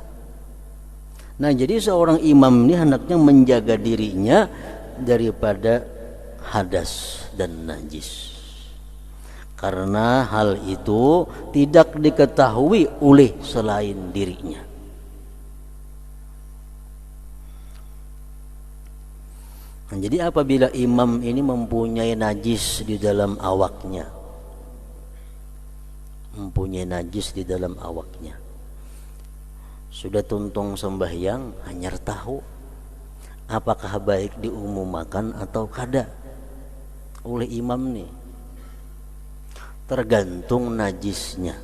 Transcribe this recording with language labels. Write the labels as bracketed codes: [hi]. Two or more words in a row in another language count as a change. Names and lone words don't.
[id] Nah, jadi seorang imam ini hendaknya menjaga dirinya daripada hadas dan najis, karena hal itu tidak diketahui oleh selain dirinya. [bjn] Nah, jadi apabila imam ini mempunyai najis di dalam awaknya, sudah tuntung sembahyang hanyar tahu apakah baik diumumkan atau kada oleh imam nih, tergantung najisnya.